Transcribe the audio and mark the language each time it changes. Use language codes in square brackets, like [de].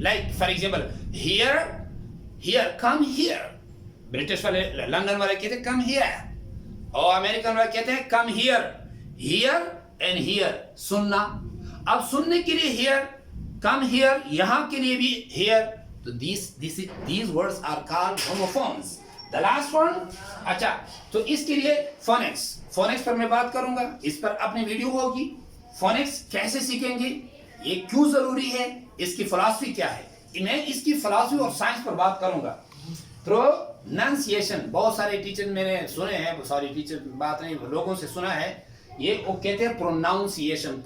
[en] Like for example here, here come here. [ur] British والے London والے کہتے ہیں کم ہیئر, اور امریکن والے کہتے ہیں come here. Here and here سننا. اب سننے کے لیے ہیئر, کم ہیئر, یہاں کے لیے بھی ہیئر. [en] تو these words are called homophones. The last one, [ur] اچھا تو اس کے لیے فونکس. فونکس پر میں بات کروں گا, اس پر اپنی ویڈیو ہوگی. فونکس کیسے سیکھیں گے, یہ کیوں ضروری ہے, اس کی فلسفی کیا ہے, میں اس کی فلسفی اور سائنس پر بات کروں گا. پروننسیشن بہت سارے ٹیچر میں نے سنے ہیں, ساری ٹیچر بات نہیں لوگوں سے سنا ہے, یہ وہ کہتے ہیں پروناؤنسیشن.